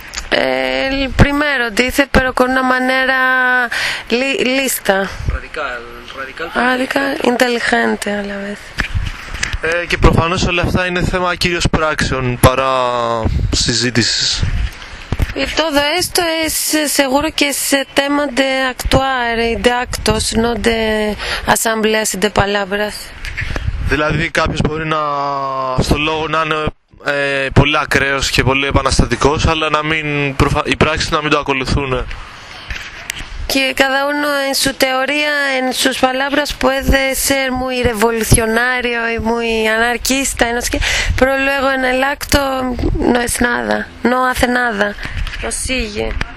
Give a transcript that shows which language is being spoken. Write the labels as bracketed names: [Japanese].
[Spanish] El primero, dice, pero con una manera lista. Radical, inteligente a la vez. [Greek] Και προφανώς όλα αυτά είναι θέμα κυρίως πράξεων παρά συζήτησης. [Spanish] Y todo esto es seguro que es tema de actuar y de actos, no de asambleas y de palabras. [Greek] Δηλαδή κάποιος μπορεί να στο λόγο να είναι πολύ ακραίος και πολύ επαναστατικός, αλλά να μην οι πράξεις να μην το ακολουθούν. Και [Spanish] cada uno en su teoría, en sus palabras puede ser muy revolucionario y muy anarquista, pero luego en el acto no es nada, no hace nada, prosigue.